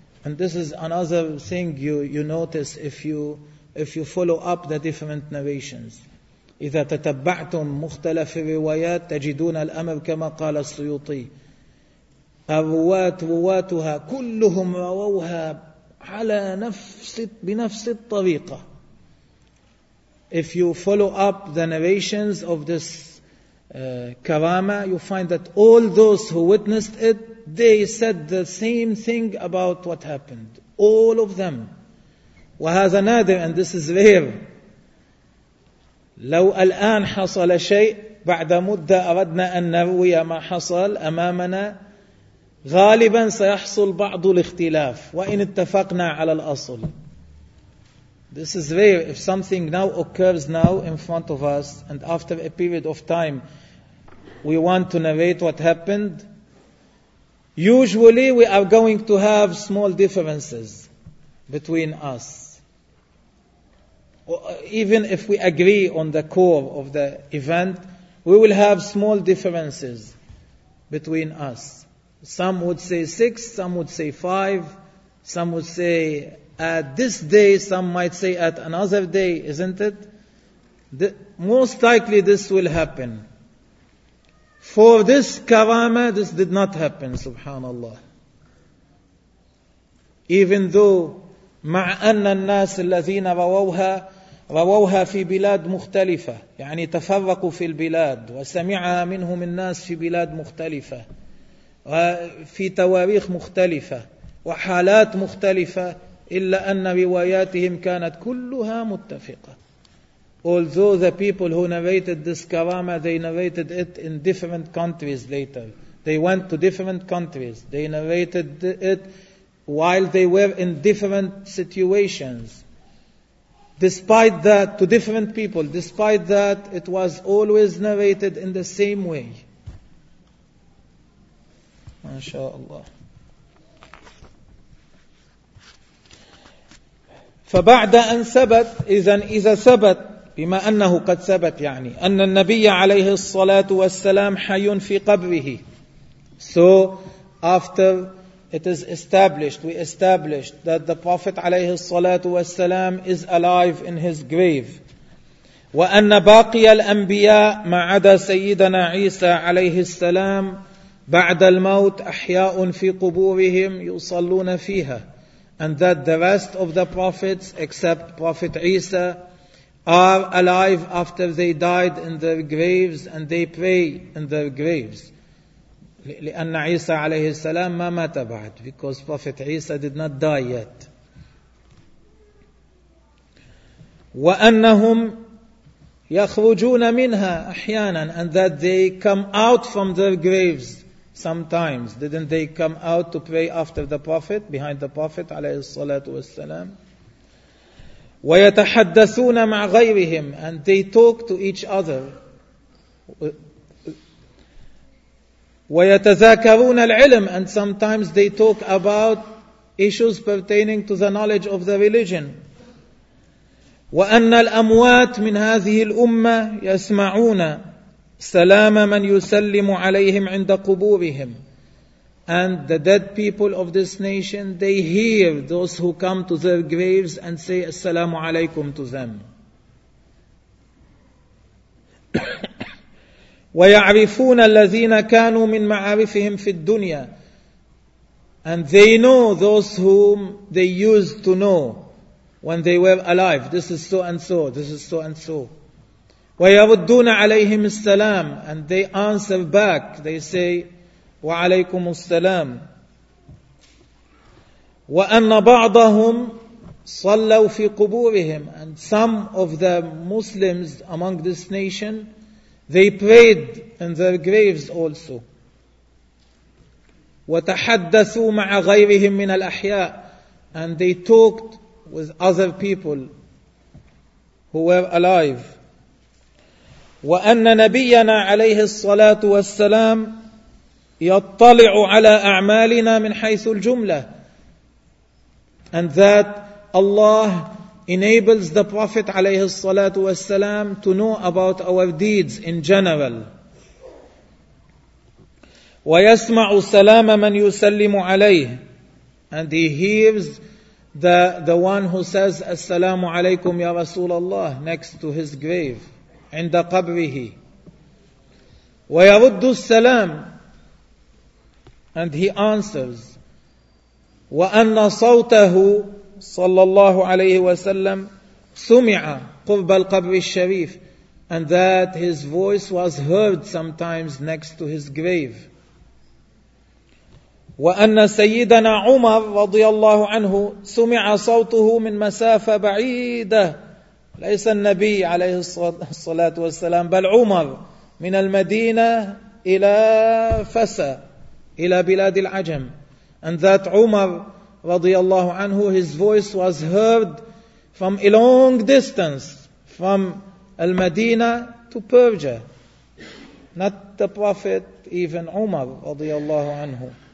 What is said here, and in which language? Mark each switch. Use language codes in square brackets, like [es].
[en] And this is another thing you notice if you follow up the different narrations. [ar] إذا تتبعتم مختلف الروايات تجدون الأمر كما قال السيوطي. الرواة رواتها كلهم رووها على بنفس الطريقة. [en] If you follow up the narrations of this karama, you find that all those who witnessed it, they said the same thing about what happened. All of them. [ar] وهذا نادر, [en] and this is rare. لو الآن حصل شيء بعد مدة أردنا أن نروي ما حصل أمامنا غالبا سيحصل بعض الاختلاف وإن اتفقنا على الأصل. This is rare. If something now occurs now in front of us and after a period of time we want to narrate what happened, usually we are going to have small differences between us. Even if we agree on the core of the event, we will have small differences between us. Some would say 6, some would say 5, some would say at this day, some might say at another day, isn't it? Most likely this will happen. For this karama, this did not happen, subhanallah. Even though, [ar] مع أن الناس الذين رووها في بلاد مختلفة, يعني تفرقوا في البلاد وسمعها منهم الناس في بلاد مختلفة, في تواريخ مختلفة وحالات مختلفة، إلا أن رواياتهم كانت كلها متفقة. [en] Although the people who narrated this karama, they narrated it in different countries later. They went to different countries. They narrated it while they were in different situations. Despite that, to different people, despite that, it was always narrated in the same way. MashaAllah. [ar] فبعد أن ثبت، إذن إذا ثبت بما أنه قد ثبت يعني أن النبي عليه الصلاة والسلام حي في قبره. [en] So after it is established, we established that the Prophet [ar] عليه الصلاة والسلام [en] is alive in his grave. [ar] وأن باقي الأنبياء ما عدا سيدنا عيسى عليه السلام بعد الموت أحياء في قبورهم يصلون فيها. [en] And that the rest of the prophets, except Prophet Isa, are alive after they died in their graves, and they pray in their graves. [ar] لأن عيسى عليه السلام ما مات بعد, [en] because Prophet Isa did not die yet. [ar] وأنهم يخرجون منها أحيانا, [en] and that they come out from their graves. Sometimes, didn't they come out to pray after the Prophet, behind the Prophet, [ar] عليه الصلاة والسلام? ويتحدثون مع غيرهم, [en] and they talk to each other. [ar] ويتذاكرون العلم, [en] and sometimes they talk about issues pertaining to the knowledge of the religion. [ar] وأن الأموات من هذه الأمة يسمعون سلام من يسلم عليهم عند قبورهم. [en] And the dead people of this nation, they hear those who come to their graves and say assalamu alaikum to them. [ar] ويعرفون الذين كانوا من معارفهم في الدنيا. [en] And they know those whom they used to know when they were alive. This is so and so, this is so and so. [ar] ويردون عليهم السلام, [en] and they answer back, they say [ar] وعليكم السلام. وأن بعضهم صلوا في قبورهم, [en] and some of the Muslims among this nation, they prayed in their graves also. [ar] وتحدثوا مع غيرهم من الأحياء, [en] and they talked with other people who were alive. [ar] وأن نبينا عليه الصلاة والسلام يطلع على أعمالنا من حيث الجملة. [en] And that Allah enables the Prophet [ar] عليه الصلاة والسلام [en] to know about our deeds in general. [ar] ويسمع سلام من يسلم عليه, [en] and he hears the one who says [ar] السلام عليكم يا رسول الله [en] next to his grave. [ar] عند قبره ويرد السلام, [en] and he answers. [ar] وأن صوته صلى الله عليه وسلم سمع قرب القبر الشريف, [en] and that his voice was heard sometimes next to his grave. [ar] وأن سيدنا عمر رضي الله عنه سمع صوته من مسافة بعيدة, ليس النبي عليه الصلاة والسلام بل عمر, من المدينة إلى فسا إلى بلاد العجم. [en] And that عمر [ar] رضي الله عنه, [en] his voice was heard from a long distance from المدينة to Persia. Not the Prophet, even عمر [ar] رضي الله عنه.